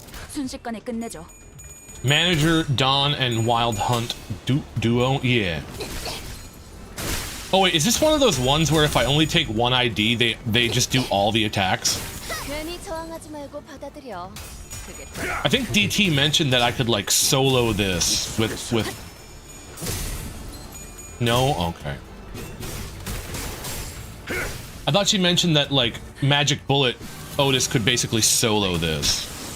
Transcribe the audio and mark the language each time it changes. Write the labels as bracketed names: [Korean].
[Korean] 순식간에 끝내줘. [English] Manager, Dawn, and Wild Hunt duo? Yeah. Oh wait, is this one of those ones where if I only take one ID, they just do all the attacks? [Korean] 괜히 저항하지 말고 받아들여. [English] I think DT mentioned that I could like solo this with No? Okay. I thought she mentioned that like Magic Bullet Otis could basically solo this.